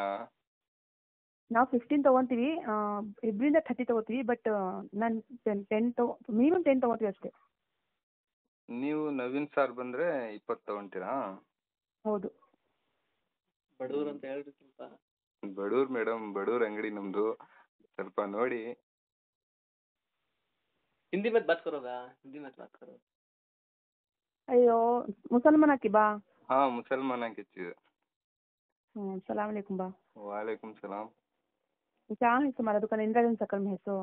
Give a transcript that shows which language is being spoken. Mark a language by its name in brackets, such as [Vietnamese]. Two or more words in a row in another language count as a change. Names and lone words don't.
[Kannada] ನಾವು 15 ತೊಗೊತೀವಿ, ಇಬ್ಬರಿಂದ 30 ತೊಗೋತೀವಿ. ಬಟ್ ನಾನು 10 ಮಿನಿಮಮ್ 10 ತೊಗೋತೀವಿ ಅಷ್ಟೇ. ನೀವು ನವೀನ್ ಸರ್ ಬಂದರೆ 20 ತೊಗೊತೀರಾ? ಹೌದು. ಬಡವ್ರು ಅಂತ ಹೇಳ್ರಿ ಸ್ವಲ್ಪ. ಬಡವ್ರು ಮೇಡಮ್, ಬಡವ್ರ ಅಂಗಡಿ ನಮ್ಮದು, ಸ್ವಲ್ಪ ನೋಡಿ. [Hindi] हिंदी में बात करोगा? हिंदी में बात करो. अयो मुसलमान की बा. हाँ, मुसलमान की चीज़. [Arabic] سلام عليكم बा. وعليكم السلام. [Hindi] क्या है तुम्हारा दुकान? इंदिरा गांधी सर्कल में है सो?